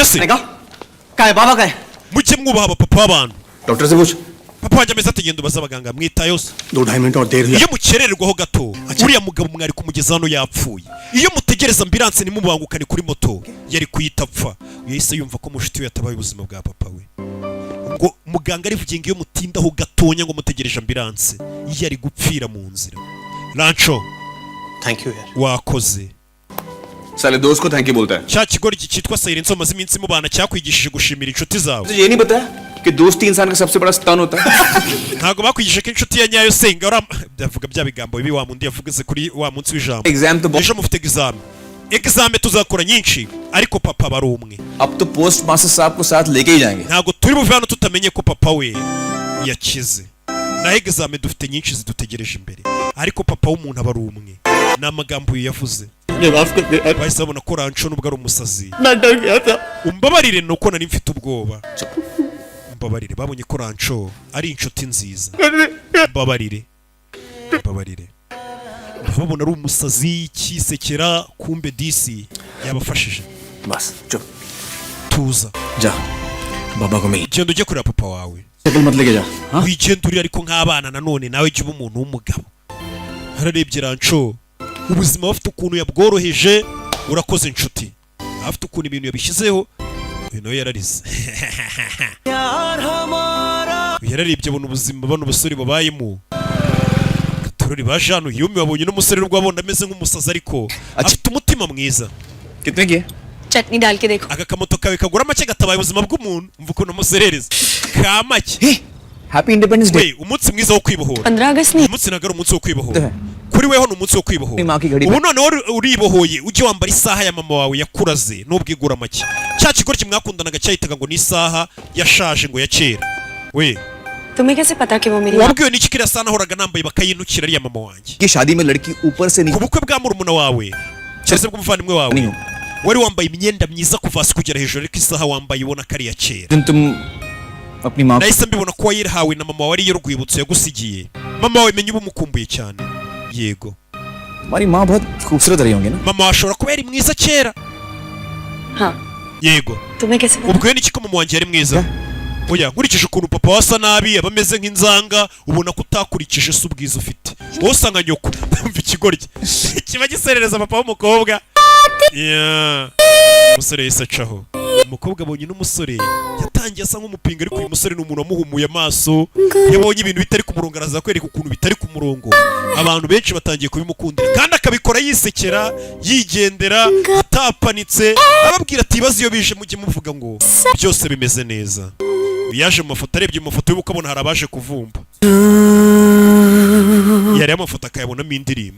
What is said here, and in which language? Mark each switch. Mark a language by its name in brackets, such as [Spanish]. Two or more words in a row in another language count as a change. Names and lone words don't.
[Kinyarwanda] se mujye mwubaha abapapa b'abantu papa wanjye ameze atagenda ubaza abaganga mwitayo se iyo mukerererwaho gato uriya mugabo mwari kumugeza hano yapfuye iyo mutegereza ambulance nimubangukane kuri moto yari kuyita apfa yahise yumva ko mushuti we yatabaye ubuzima bwa papa we ngo muganga arivugiye ngo iyo mutindaho gatonya ngo mutegereje ambulance yari gupfira mu nzira Rancho [English] thank you yaar [Kinyarwanda] wakoze [Hindi] साले दोस्त को [English] thank you [Hindi] बोलता है [Kinyarwanda] cya kigori cyitwa Silence maze iminsi mubana cyakwigishije gushimira inshuti zawe [Hindi] ये नहीं बताया कि दोस्ती इंसान का सबसे बड़ा स्तन होता है [Kinyarwanda] ntago bakwigishije ko inshuti ya nyayo senga ndavuga bya bigambo bibi wa mundi yavuze kuri wa munsi w'ijambo ejo mufite exam tuzakora nyinshi ariko papa bari umwe [Hindi] अब तो [English] post master [Hindi] साहब को साथ लेके ही जाएंगे [Kinyarwanda] ntago turi buve hano tutamenye ko papa we yakize na exam dufite nyinshi zidutegereje imbere ariko papa w'umuntu aba ari umwe n'amagambo yavuze bahise babona ko Rancho nubwo ari umusazi umbabarire nuko nari mfite ubwoba umbabarire babonye ko Rancho ari inshuti nziza umbabarire babona ari umusazi kisekera kumbe DC yabafashije [Hindi] बस चुप [Kinyarwanda] tuza [Hindi] जा बाबा को मिल [Kinyarwanda] genda ujye kureba papa wawe [Hindi] साइकिल मत लेके जा [Kinyarwanda] wigenda uri ariko nk'abana nanone nawe jya uba umuntu w'umugabo hararebye Rancho ubuzima bafite ukuntu yabworoheje urakoze inshuti afite ukuntu ibintu yabishyizeho nawe yararize yararebye abona ubuzima bano basore babayemo katorori baje hano yumi wabonye n'umusore rwabona ameze nk'umusazi ariko afite umutima mwiza [Hindi] कितने की चटनी डाल के देखो [Kinyarwanda] aka kamoto kawe kagura make gatabaye ubuzima bw'umuntu umva ukuntu muserereza ka make [English] Happy Independence Day [Kinyarwanda] umunsi mwiza wo kwibohora [Hindi] 15 अगस्त नहीं [Kinyarwanda] umunsi nagara umunsi wo kwibohora kuri weho n'umunsi wo kwibohora ubu none uribohoye ujye wambara isaha ya mama wawe yakuraze n'ubwigura make cya kigori kimwakundanaga cyahitaga ngo ni isaha yashaje ngo ya kera we [Hindi] तुम्हें कैसे पता कि वो मेरी [Kinyarwanda] wabwiwe n'iki kiriya saha nahoraga nambaye bakayinukira ariya mama wanjye [Hindi] की शादी में लड़की ऊपर से [Kinyarwanda] ku bukwe bwa murumuna wawe cyese bw'umuvandimwe wawe wari wambaye imyenda myiza kuva hasi kugera hejuru ariko isaha wambaye ubona ko ari iya kera [Hindi] अपनी माँ [Kinyarwanda] nahise mbibona ko wayihawe na mama wari y'urwibutso yagusigiye mama wawe menye uba umukumbuye cyane yego [Hindi] हमारी माँ बहुत खूबसूरत रही होंगी ना [Kinyarwanda] mama washobora kuba yari mwiza kera [Hindi] हाँ [Kinyarwanda] yego [Hindi] तुम्हें कैसे पता [Kinyarwanda] ubwo n'iki ko mama wanjye yari mwiza oya nkurikije ukuntu papa wasa nabi aba ameze nk'inzanga ubona ko utakurikije se ubwiza ufite wowe usanga nyoko umva ikigoryi kiba giserereza papa w'umukobwa umusore yahise acaho umukobwa abonye n'umusore yatangiye asa nk'umupinga ariko uyu musore ni umuntu wamuhumuye amaso yabonye ibintu bitari ku murongo araza kwereka ukuntu bitari ku murongo abantu benshi batangiye kubimukundira kandi akabikora yisekera yigendera atapanitse ababwira ati ibibazo iyo bije mujye muvuga ngo byose bimeze neza yaje mu mafoto arebye mu mafoto y'ubukwe abona hari abaje kuvumba yari amafoto akayabonamo indirimbo.